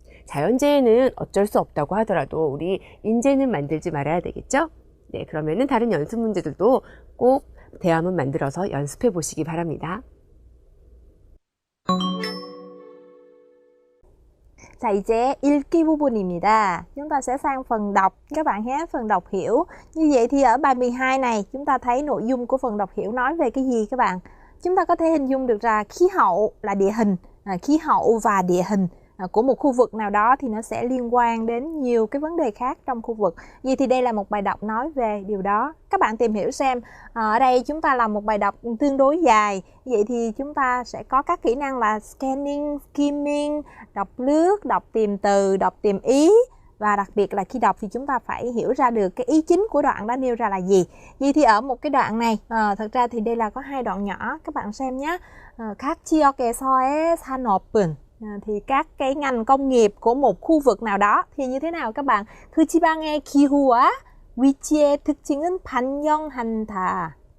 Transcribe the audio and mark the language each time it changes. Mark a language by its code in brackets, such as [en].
[ko] 자연재해는 어쩔 수 없다고 하더라도 우리 인재는 만들지 말아야 되겠죠? 네, 그러면은 다른 연습 문제들도 꼭 대화문 만들어서 연습해 보시기 바랍니다. 자, 이제 읽기 부분입니다. [vi] Chúng ta sẽ sang phần đọc các bạn nhé, phần đọc hiểu. Như vậy thì ở bài 12 này chúng ta thấy nội dung của phần đọc hiểu nói về cái gì các bạn? Chúng ta có thể hình dung được ra khí hậu là địa hình, khí hậu và địa hình của một khu vực nào đó thì nó sẽ liên quan đến nhiều cái vấn đề khác trong khu vực. Vậy thì đây là một bài đọc nói về điều đó. Các bạn tìm hiểu xem, ở đây chúng ta làm một bài đọc tương đối dài. Vậy thì chúng ta sẽ có các kỹ năng là scanning, skimming, đọc lướt, đọc tìm từ, đọc tìm ý. Và đặc biệt là khi đọc thì chúng ta phải hiểu ra được cái ý chính của đoạn đó nêu ra là gì. Vậy thì ở một cái đoạn này, thật ra thì đây là có 2 đoạn nhỏ, các bạn xem nhé. Các [ko] 지역에서의 산업은 [vi] thì các cái ngành công nghiệp của một khu vực nào đó thì như thế nào các bạn? [ko] 그 지방의 기후와 위치의 특징은 반영한다.